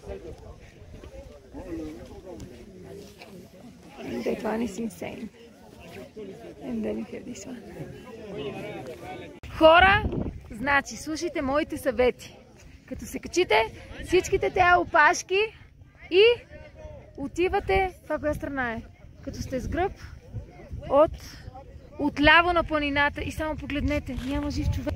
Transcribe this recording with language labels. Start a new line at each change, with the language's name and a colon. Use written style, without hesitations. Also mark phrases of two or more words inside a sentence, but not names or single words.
English: That one is insane. And then you have this one.
Bulgarian: Хора, значи, слушайте моите съвети. Като се качите, всичките тези опашки и отивате, това коя страна е? Като сте с гръб, отляво на планината и само погледнете, няма жив човек.